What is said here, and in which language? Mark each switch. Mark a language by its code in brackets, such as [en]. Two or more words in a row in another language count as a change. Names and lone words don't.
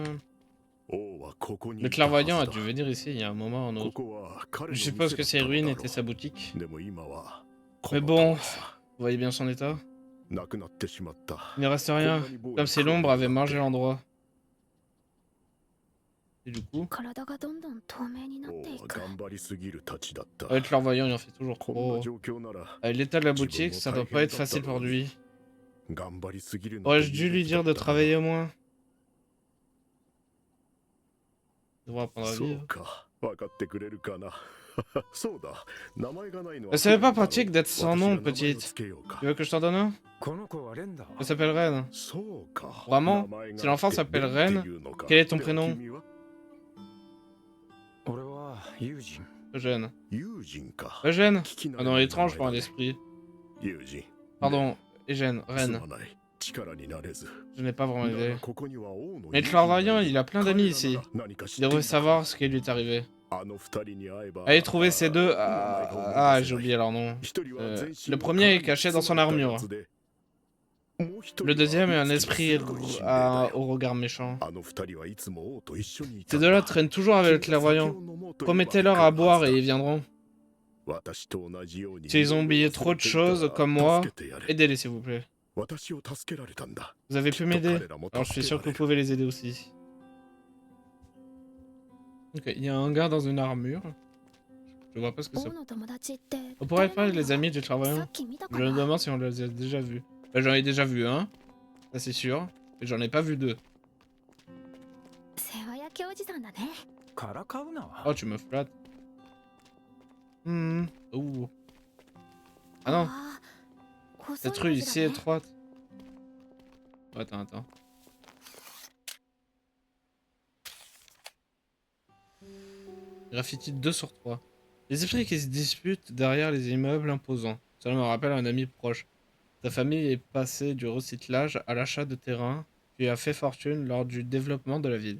[ja] 王はここに [fr] Le [ja] いたは [fr] clairvoyant [ja] ず [fr] a [ja] だ [fr] dû venir ici il y a un moment ou un [ja] こ [fr] autre. [ja] こは彼の [fr] Je [ja] 店 [fr] suppose [ja] だ [fr] que [ja] った [fr] ces [ja] のだ [fr] ruines [ja] ろ [fr] étaient sa boutique. [ja] うでも今はこ [fr] Mais [ja] の [fr] bon, [ja] ためさ [fr] vous voyez bien son état. [ja] なくなってしまった [fr] Il ne reste rien, comme si l'ombre avait mangé l'endroit. Et du coup, [ja] 体がどんどん透明になっ王ていく。は頑張りすぎるたちだった [fr] avec le clairvoyant, il en fait toujours [ja] こんな [fr] trop. [ja] 状況なら [fr] Avec l'état de la boutique, ça doit pas être facile pour lui. [ja] 頑張りすぎるの [fr] Aurais-je dû lui dire de travailler au moins? Il devrait apprendre à [ja] そう [fr] vivre. [ja] か分かってくれるかなそうだ名前がないのは [fr] Mais c'est pas pratique d'être sans nom, [ja] 私が名前を [fr] petite. [ja] つけようか [fr] Tu veux que je t'en donne un? [ja] この子はレンだ。 [fr] Elle s'appelle Ren. [ja] そうか [fr] Vraiment? [ja] 名前が [fr] Si l'enfant [ja] あって [fr] s'appelle [ja] レン [fr] Ren, [ja] っていうのか [fr] quel est ton [ja] では [fr] prénom? [ja] 君は俺は友人。 [fr] Eugène. [ja] 友人か [fr] Eugène? [ja] 聞き慣 [fr] Ah [ja] れ [fr] non, [ja] ない [fr] étrange [ja] 名 [fr] pour [ja] 前 [fr] un [ja] だね [fr] esprit. [ja] 友人 [fr] Pardon, Eugène, [ja] す [fr] Ren. [ja] まない力になれず [fr] Je n'ai pas vraiment [ja] だが [fr] aidé. [ja] ここには王の [fr] Mais le [ja] 友人 [fr] clairvoyant, [ja] がいる [fr] il a plein [ja] 彼 [fr] d'amis [ja] ら [fr] ici. [ja] なら何か知っ [fr] Il [ja] てい [fr] devrait [ja] るか [fr] savoir ce qui lui est arrivé. [ja] あの二人に会えば [fr] Allez trouver ces deux. [ja] 名前が思い出せない [fr] Ah, j'ai oublié leur nom. [ja] 一人は全身 [fr] Le premier est caché dans son armure. [ja] もう一人 [fr] Le [ja] は [fr] deuxième est un [ja] いつも [fr] esprit [ja] 鋭い心霊だよ [fr] au regard méchant. [ja] あの二人はいつも王と一緒にいた [fr] Ces [ja] んだ [fr] deux-là traînent toujours avec le [ja] 君が酒を [fr] clairvoyant. [ja] 飲もうと言えば [fr] Promettez-leur à boire et ils viendront. [ja] 私と同じように [fr] S'ils ont oublié trop de choses, comme moi, [ja] 助けてやれ [fr] aidez-les s'il vous plaît. [ja] 私を助けられたんだ [fr] Vous avez pu m'aider. [ja] 彼らも [fr] Alors je [ja] 助 [fr] suis [ja] け [fr] sûr [ja] ら [fr] que [ja] れ [fr] vous [ja] る [fr] pouvez les aider aussi. Ok, il y a un gars dans une armure. Je vois pas ce que c'est. [ja] 王の友達って [fr] On pourrait [ja] 誰 [fr] pas [ja] な [fr] les [ja] の？ [fr] amis du [ja] さ [fr] clairvoyant. [ja] っき見た [fr] Je [ja] か [fr] me [ja] な？ [fr] demande si on les a déjà vus. Bah, j'en ai déjà vu un, ça c'est sûr. Mais j'en ai pas vu deux. [ja] 世話焼きおじさんだね。からかうな。 [fr] Oh, tu me flattes. Ouh. Ah non, [ja] あー細い [fr] cette rue [ja] 路 [fr] ici [ja] 地だ [fr] est [ja] ね。 [fr] étroite. Oh, attends. Graffiti 2 sur 3. Les esprits qui se disputent derrière les immeubles imposants. Cela me rappelle un ami proche. Sa famille est passée du recyclage à l'achat de terrain, puis a fait fortune lors du développement de la ville.